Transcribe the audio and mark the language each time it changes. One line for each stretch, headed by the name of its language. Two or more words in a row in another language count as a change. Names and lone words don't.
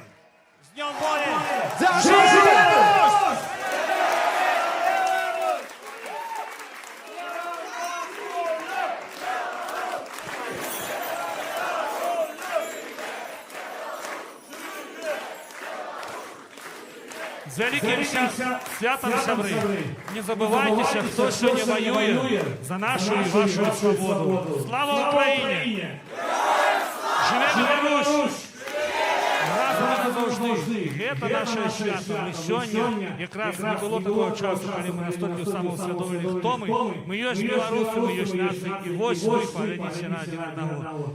Belarusian: З Днём волі! Беларусь!
Ukrainian: З великим святом,
Belarusian: сябры! Не забывайтеся, хто сёння воюе за нашу и вашу свободу.
Russian: Слава Украине!
Belarusian: Живе Беларусь! Разом назаўжды!
Russian: Это наше свято.
Belarusian: Мы сёння, якраз не было такого часу, калі мы настолькі самаўсвядомілі, хто мы. Мы ёсць беларусы, мы ёсць нацыі, і вось вы паглядзіце на адзін аднаго.